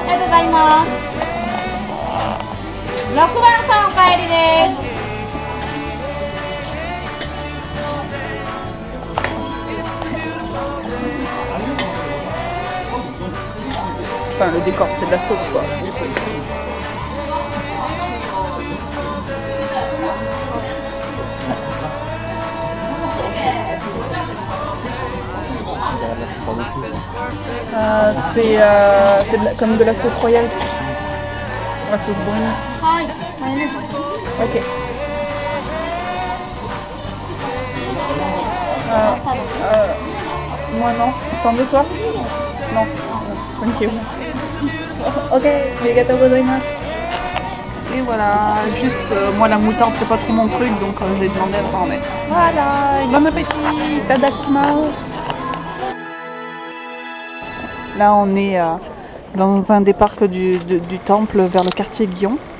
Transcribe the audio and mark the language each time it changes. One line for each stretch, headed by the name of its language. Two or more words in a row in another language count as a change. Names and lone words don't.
Japanese: ざいます。6番さんお帰りです。
French: Enfin, le décor, c'est de la sauce, quoi. Comme de la sauce royale. La sauce brune.
Japanese: はい、マヨネーズ。
French: Ok. Moi non. T'en veux toi? Non.
English: Thank you.
Japanese: Ok, ありがとうございます.
French: Et voilà, juste moi la moutarde c'est pas trop mon truc donc j'ai demandé à en mettre. Voilà, bon appétit, tadakimasu. Là on est dans un des parcs du temple vers le quartier Gion.